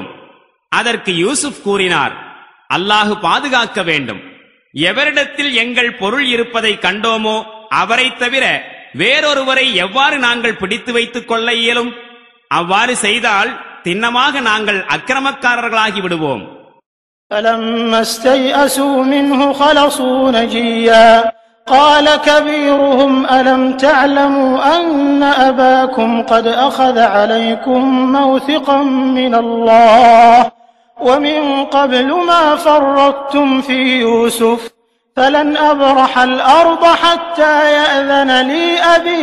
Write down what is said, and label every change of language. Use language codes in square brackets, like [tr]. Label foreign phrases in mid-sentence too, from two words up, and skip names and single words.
[ta] அதற்கு யூசுப் கூறினார், அல்லாஹு பாதுகாக்க வேண்டும். எவரிடத்தில் எங்கள் பொருள் இருப்பதை கண்டோமோ அவரை தவிர வேறொருவரை எவ்வாறு நாங்கள் பிடித்து வைத்துக் கொள்ள இயலும்? அவ்வாறு செய்தால் திண்ணமாக நாங்கள் அக்கிரமக்காரர்களாகி விடுவோம். [ar] فَلَمَّا اسْتَيْأَسُوا مِنْهُ خَلَصُوا نَجِيًّا قَالَ كَبِيرُهُمْ أَلَمْ تَعْلَمُوا أَنَّ أَبَاكُمْ قَدْ أَخَذَ عَلَيْكُمْ مَوْثِقًا مِنَ اللَّهِ وَمِنْ قَبْلُ مَا فَرَّطْتُمْ فِي يُوسُفَ فَلَنْ أَبْرَحَ الْأَرْضَ حَتَّى يَأْذَنَ لِي أَبِي